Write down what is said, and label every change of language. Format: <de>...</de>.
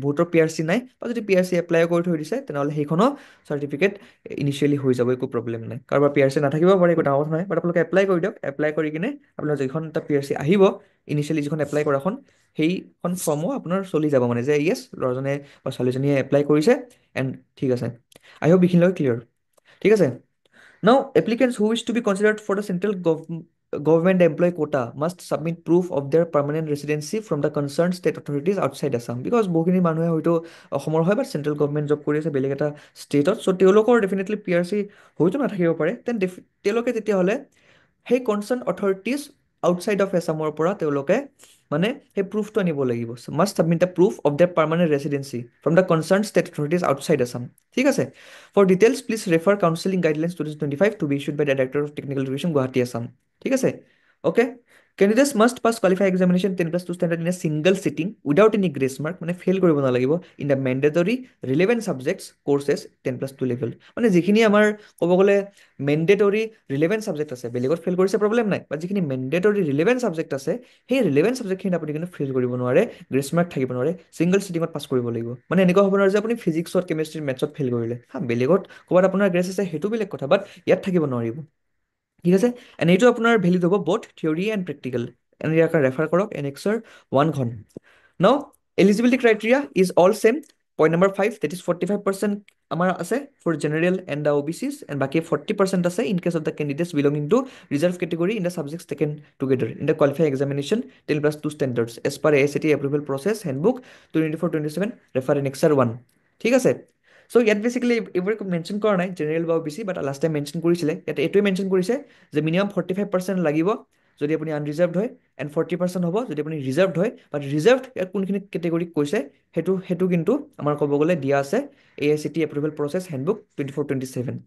<as>বহুতৰ PRC নাই, বা যদি PRC এপ্লাই কৰি থৈ দিছে, তেনেহ'লে সেইখনো চাৰ্টিফিকেট ইনিচিয়েলি হৈ যাব, একো প্ৰব্লেম নাই। কাৰোবাৰ PRC নাথাকিব পাৰে, একো ডাঙৰ কথা নাই, বাট আপোনালোকে এপ্লাই কৰি দিয়ক। এপ্লাই কৰি কিনে আপোনাৰ যিখন এটা PRC আহিব, ইনিচিয়েলি যিখন এপ্লাই কৰাখন, সেইখন ফৰ্মো আপোনাৰ চলি যাব, মানে যে য়েছ, ল'ৰাজনে বা ছোৱালীজনীয়ে এপ্লাই কৰিছে, এণ্ড ঠিক আছে। আই হোপ এইখিনিলৈকে ক্লিয়াৰ। ঠিক আছে,</as> <en>now, applicants who wish to be considered for the central government employee quota must submit proof of their permanent residency from the concerned state authorities outside Assam.</en> <as>Because বহুখিনি মানুহে হয়তো অসমৰ হয়, বাট central government job কৰি আছে বেলেগ এটা ষ্টেটত, চ' তেওঁলোকৰ ডেফিনেটলি PRC হয়তো নাথাকিব পাৰে। তেওঁলোকে তেতিয়াহ'লে সেই কনচাৰ্ণ অথৰিটিজ আউটছাইড অফ এছামৰ পৰা তেওঁলোকে মানে সেই প্ৰুফটো আনিব লাগিব।</as> <en>Must submit the proof of the permanent residency from the concerned state authorities outside Assam.</en> <as>ঠিক আছে,</as> <en>For details please refer counselling guidelines 2025 to be issued by the director of technical education, Guwahati, Assam.</en> <as>ঠিক আছে, okay.</as> <en>Candidates must pass qualifying examination 10+2 standard in a single sitting without any grace mark,</en> <as>মানে fail কৰিব নালাগিব,</as> <en>in the mandatory relevant subjects courses 10+2 level।</en> <as>মানে যিখিনি আমাৰ ক'ব গ'লে মেণ্ডেটৰী ৰিলেভেণ্ট ছাবজেক্ট আছে, বেলেগত ফেইল কৰিছে প্ৰব্লেম নাই, বাট যিখিনি মেণ্ডেটৰী ৰিলেভেণ্ট ছাবজেক্ট আছে, সেই ৰিলেভেণ্ট ছাবজেক্টখিনিত আপুনি কিন্তু ফেইল কৰিব নোৱাৰে, গ্ৰেছ মাৰ্ক থাকিব নোৱাৰে, ছিংগল চিটিঙত পাছ কৰিব লাগিব। মানে এনেকুৱা হ'ব নোৱাৰে যে আপুনি ফিজিক্সত, কেমেষ্ট্ৰিত, মেথছত ফেইল কৰিলে, হা, বেলেগত ক'ৰবাত আপোনাৰ গ্ৰেছ আছে, সেইটো বেলেগ কথা, বাট ইয়াত থাকিব নোৱাৰিব। ঠিক আছে, এণ্ড এইটো আপোনাৰ ভেলিড হ'ব</as> <en>Both theory and practical.</en> <as>And ইয়াক ৰেফাৰ কৰক annexure 1খন। No</as> <en>Eligibility criteria is all same. Point number 5, that is 45%</en> <as>আমাৰ আছে</as> <en>for general and the OBCs, and</en> <as>বাকি</as> <en>40%</en> <as>আছে</as> <en>in case of the candidates belonging to reserve category in the subjects taken together in the qualifying examination 10 plus 2 standards as per AICTE approval process handbook 2024-27 refer annexure 1.</en> <as>ঠিক আছে? So ইয়াত basically এইবোৰ mention কৰা নাই general বা OBC, বাট last time mention কৰিছিলে, ইয়াত এইটোৱে মেনশন কৰিছে যে মিনিমাম 45% লাগিব যদি আপুনি আনৰিজাৰ্ভড হয়, এণ্ড 40% হ'ব যদি আপুনি ৰিজাৰ্ভড হয়। বাট ৰিজাৰ্ভড ইয়াত কোনখিনি কেটেগৰীক কৈছে সেইটো কিন্তু আমাৰ ক'ব গ'লে দিয়া আছে AICTE এপ্ৰুভেল প্ৰচেছ হেণ্ডবুক 24-27।</as>